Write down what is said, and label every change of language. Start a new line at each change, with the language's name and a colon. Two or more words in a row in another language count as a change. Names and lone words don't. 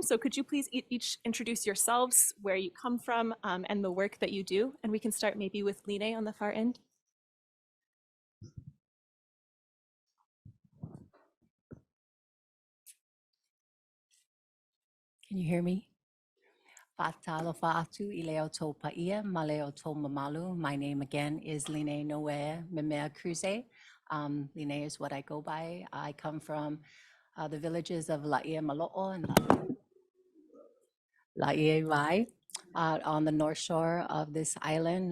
English: So could you please each introduce yourselves, where you come from, and the work that you do? And we can start maybe with Line on the far end. Can you hear me?
Samoan: Fatalofa atu ileo to paia, maleo to mamalu.
English: My name again is Line Noe Memea Cruze. Line is what I go by. I come from the villages of Laie Malo'o and Laie Wai on the north shore of this island.